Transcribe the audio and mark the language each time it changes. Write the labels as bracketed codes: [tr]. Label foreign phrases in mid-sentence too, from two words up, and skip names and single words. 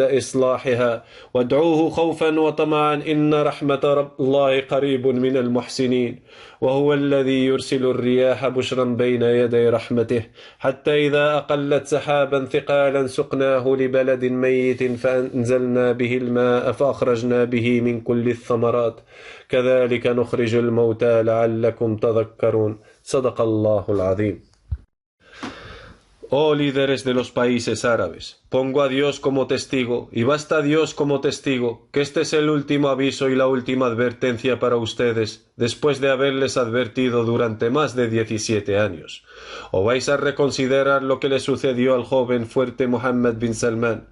[ar] إصلاحها وادعوه خوفا وطمعا إن رحمة الله قريب من المحسنين وهو الذي يرسل الرياح بشرا بين يدي رحمته حتى إذا أقلت سحابا ثقالا سقناه لبلد ميت فأنزلنا به الماء فأخرجنا به من كل الثمرات كذلك نخرج الموتى لعلكم تذكرون صدق الله العظيم. [es] Oh líderes de los países árabes, pongo a Dios como testigo, y basta Dios como testigo, que este es el último aviso y la última advertencia para ustedes, después de haberles advertido durante más de 17 años. ¿O vais a reconsiderar lo que le sucedió al joven fuerte Mohammed bin Salman?